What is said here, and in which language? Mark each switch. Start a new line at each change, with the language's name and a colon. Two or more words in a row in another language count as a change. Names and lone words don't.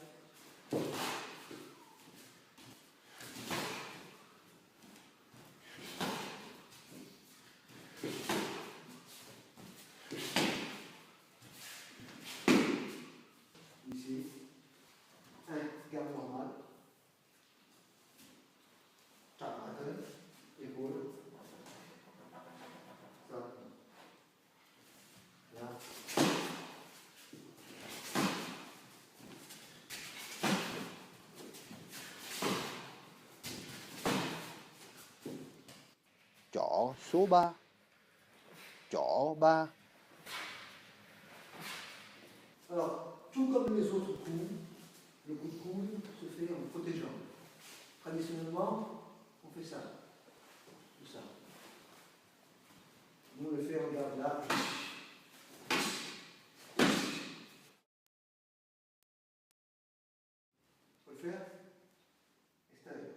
French: Ici, garde normale. Taramateur, épaule. Ça. Là.
Vietnamese: Chỏ số 3. Chỏ 3.
French: Alors, tout comme les autres coups, le coup de coude se fait en protégeant. Traditionnellement, on fait ça. Tout ça. Nous, on le fait, regarde là. On peut le faire extérieur.